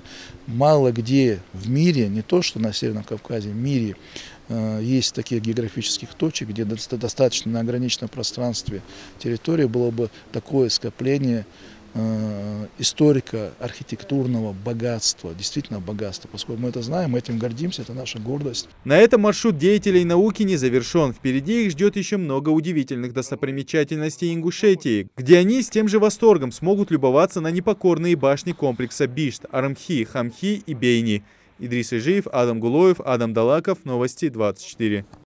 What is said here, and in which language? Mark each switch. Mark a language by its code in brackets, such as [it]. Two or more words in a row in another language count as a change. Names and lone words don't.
[ru] Мало где в мире, не то что на Северном Кавказе, в мире есть таких географических точек, где достаточно на ограниченном пространстве территории было бы такое скопление историко-архитектурного богатства, действительно богатства. Поскольку мы это знаем, мы этим гордимся, это наша гордость. На этом маршрут деятелей науки не завершен. Впереди их ждет еще много удивительных достопримечательностей Ингушетии, где они с тем же восторгом смогут любоваться на непокорные башни комплекса Бишт, Арымхи, Хамхи и Бейни. Идрис Ижиев, Адам Гулоев, Адам Далаков, Новости 24.